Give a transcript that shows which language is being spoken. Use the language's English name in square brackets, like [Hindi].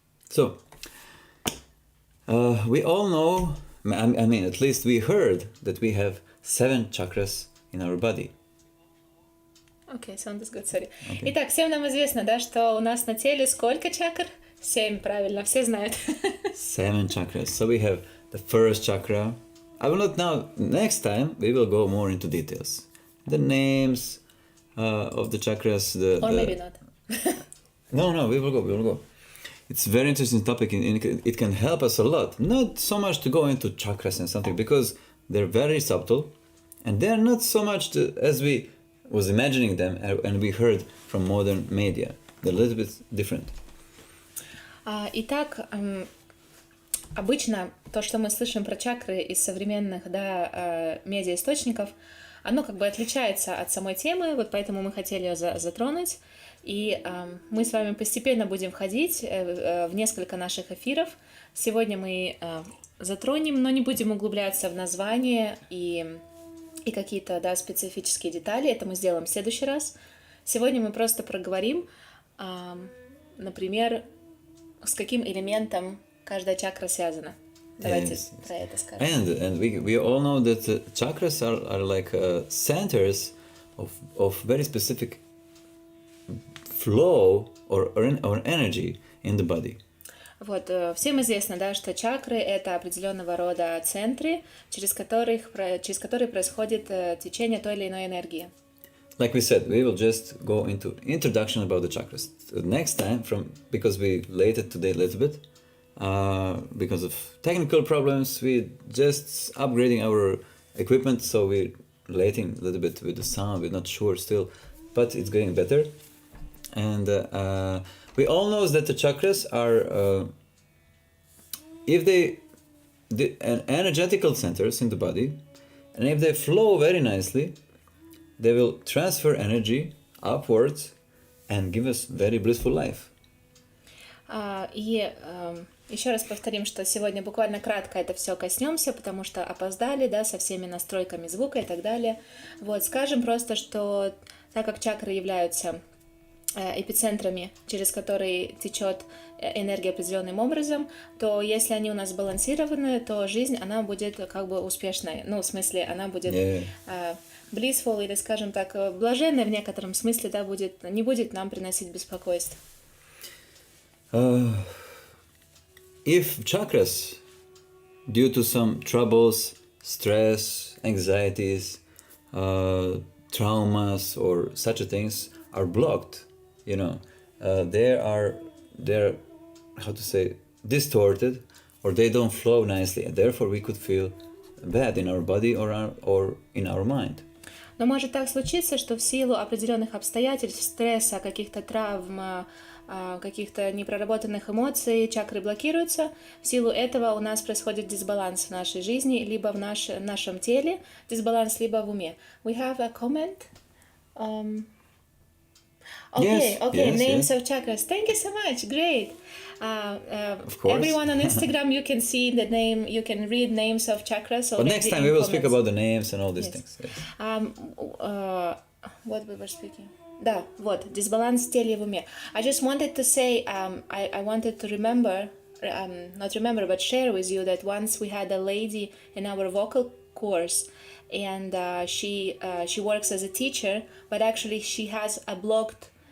[English] So, we all know, I mean, at least we heard that we have 7 chakras in our body. Okay, sounds good, sorry. Okay. [Russian] Итак, всем нам известно, да, что у нас на теле сколько чакр? 7, правильно, все знают. [English] 7 chakras. So we have the first chakra. I will not now, next time we will go more into details. The names of the chakras. Maybe not. No, we will go. It's a very interesting topic and it can help us a lot. Not so much to go into chakras and something because they're very subtle and they're not so much as we was imagining them and we heard from modern media. They're a little bit different. [Russian] Итак, обычно то, что мы слышим про чакры из современных, да, медиаисточников, оно как бы отличается от самой темы, вот поэтому мы хотели ее затронуть. И мы с вами постепенно будем входить в несколько наших эфиров. Сегодня мы затронем, но не будем углубляться в название и какие-то, да, специфические детали. Это мы сделаем в следующий раз. Сегодня мы просто проговорим, например, с каким элементом каждая чакра связана. Давайте про это скажем. [English] And we all know that chakras are like centers of very specific flow or energy in the body. [Russian] Вот, всем известно, да, что чакры — это определенного рода центры, через которые происходит течение той или иной энергии. [English] Like we said, we will just go into introduction about the chakras. Next time, because we late it today a little bit, because of technical problems, we just upgrading our equipment, so we're lating a little bit with the sound. We're not sure still, but it's getting better. And we all know that the chakras are, if the energetical centers in the body, and if they flow very nicely, they will transfer energy upwards and give us very blissful life. [Russian] И еще раз повторим, что сегодня буквально кратко это все коснемся, потому что опоздали, да, со всеми настройками звука и так далее. Вот, скажем просто, что так как чакры являются эпицентрами, через которые течет энергия определенным образом, то если они у нас балансированы, то жизнь, она будет как бы успешной. Ну, в смысле, она будет blissful, или, скажем так, блаженной в некотором смысле, да, не будет нам приносить беспокойство. [English] If chakras, due to some troubles, stress, anxieties, traumas or such things are blocked, you know, they're how to say, distorted, or they don't flow nicely, and therefore we could feel bad in our body or in our mind. [Russian] Но может так случиться, что в силу определенных обстоятельств, стресса, каких-то травм, каких-то непроработанных эмоций, чакры блокируются. В силу этого у нас происходит дисбаланс в нашей жизни, либо в нашем теле, дисбаланс, либо в уме. [English] We have a comment. Okay, names of chakras. Thank you so much. Great. Of course. Everyone on Instagram, you can see the name, you can read names of chakras. But next time we will speak about the names and all these things. Yes. What we were speaking? [Russian] Да, вот, дисбаланс в теле и в уме. [English] I just wanted to say, I wanted to but share with you that once we had a lady in our vocal course, and she works as a teacher, but actually she has a blocked